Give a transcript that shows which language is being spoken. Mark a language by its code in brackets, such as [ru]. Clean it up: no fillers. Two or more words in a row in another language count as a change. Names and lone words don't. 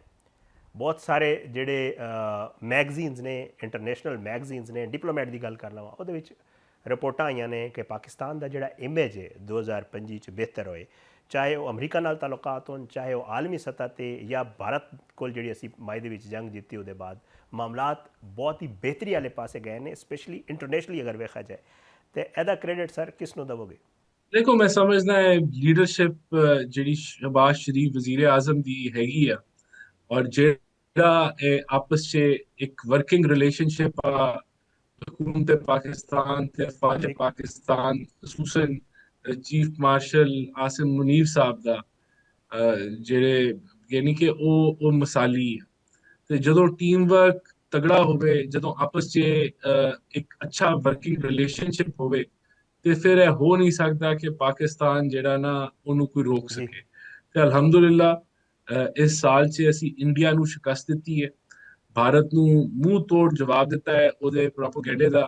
[pa] ਬਹੁਤ ਸਾਰੇ ਜਿਹੜੇ ਮੈਗਜ਼ੀਨਸ ਨੇ, [en] international magazines [pa] ਨੇ, ਡਿਪਲੋਮੈਟ ਦੀ ਗੱਲ ਕਰ ਲਵਾਂ, ਉਹਦੇ ਵਿੱਚ ਰਿਪੋਰਟਾਂ ਆਈਆਂ ਨੇ ਕਿ ਪਾਕਿਸਤਾਨ ਦਾ ਜਿਹੜਾ ਇਮੇਜ ਹੈ 2025 'ਚ ਬਿਹਤਰ ਹੋਏ, ਚਾਹੇ ਉਹ ਅਮਰੀਕਾ ਨਾਲ ਤਾਲੁਕਾਤ ਹੋਣ, ਚਾਹੇ ਉਹ ਆਲਮੀ ਸਤ੍ਹਾ 'ਤੇ ਜਾਂ ਭਾਰਤ ਕੋਲ ਜਿਹੜੀ ਅਸੀਂ ਮਾਈ ਦੇ ਵਿੱਚ ਜੰਗ ਜਿੱਤੀ ਉਹਦੇ ਬਾਅਦ ਮਾਮਲਾਤ ਬਹੁਤ ਹੀ ਬਿਹਤਰੀ ਵਾਲੇ ਪਾਸੇ ਗਏ ਨੇ, [en] specially internationally [pa] ਅਗਰ ਵੇਖਿਆ ਜਾਏ। ਤੇ ਇਹਦਾ ਕ੍ਰੈਡਿਟ ਸਰ ਕਿਸ ਨੂੰ ਦੇਵੋਗੇ? ਦੇਖੋ, ਮੈਂ ਸਮਝਦਾ ਹੈ ਲੀਡਰਸ਼ਿਪ ਜਿਹੜੀ ਸ਼ਹਬਾਜ਼ ਸ਼ਰੀਫ ਵਜ਼ੀਰ ਆਜ਼ਮ ਦੀ ਹੈਗੀ ਆ, ਔਰ ਜਿਹੜਾ ਆਪਸ 'ਚ ਇੱਕ [en] working relationship [pa] ਆ ਹਕੂਮਤ ਪਾਕਿਸਤਾਨ ਤੇ ਫ਼ੌਜ ਪਾਕਿਸਤਾਨ ਖ਼ਸੂਸਨ ਚੀਫ਼ ਮਾਰਸ਼ਲ ਆਸਿਮ ਮੁਨੀਰ ਸਾਹਬ ਦਾ ਜਿਹੜੇ ਯਾਨੀ ਕਿ ਉਹ ਮਿਸਾਲੀ ਹੈ। ਤੇ ਜਦੋਂ [en] team work [pa] ਤਗੜਾ ਹੋਵੇ, ਜਦੋਂ ਆਪਸ 'ਚ ਇੱਕ ਅੱਛਾ [en] working relationship [pa] ਹੋਵੇ, ਤੇ ਫਿਰ ਇਹ ਹੋ ਨਹੀਂ ਸਕਦਾ ਕਿ ਪਾਕਿਸਤਾਨ ਜਿਹੜਾ ਨਾ ਉਹਨੂੰ ਕੋਈ ਰੋਕ ਸਕੇ। ਤੇ ਅਲਹਮਦੁਲਿਲਾ ਇਸ ਸਾਲ 'ਚ ਅਸੀਂ ਇੰਡੀਆ ਨੂੰ ਸ਼ਿਕਸਤ ਦਿੱਤੀ ਹੈ, ਭਾਰਤ ਨੂੰ ਮੂੰਹ ਤੋੜ ਜਵਾਬ ਦਿੱਤਾ ਹੈ ਉਹਦੇ ਪ੍ਰੋਪੇਗੈਂਡੇ ਦਾ।